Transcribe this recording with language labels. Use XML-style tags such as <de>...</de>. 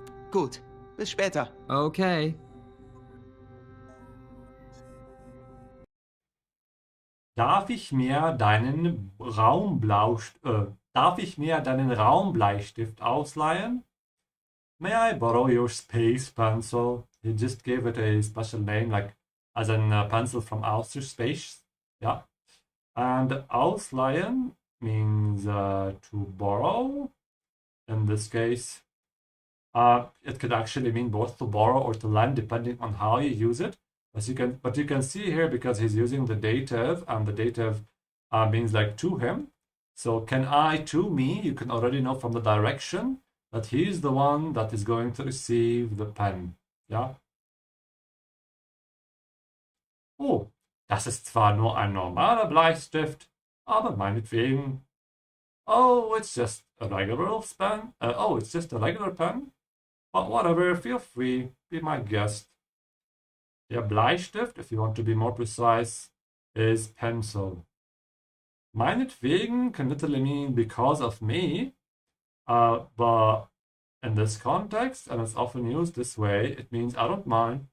<de>Gut, bis später.</de> <en>Okay.</en> <de>Darf ich mir deinen Raumbleistift ausleihen?</de> <en>May I borrow your space pencil? He just gave it a special name, like as a pencil from outer space. Yeah. And ausleihen means to borrow. In this case, it could actually mean both to borrow or to lend, depending on how you use it. But you can see here, because he's using the dative, and the dative means like to him. So can I to me? You can already know from the direction that he's the one that is going to receive the pen.</en> <de>Ja? Oh, das ist zwar nur ein normaler Bleistift, aber meinetwegen.</de> <en>Oh, it's just a regular pen. It's just a regular pen. But whatever, feel free, be my guest. Der Bleistift, if you want to be more precise, is pencil. Meinetwegen can literally mean because of me, but in this context, and it's often used this way, it means I don't mind.</en>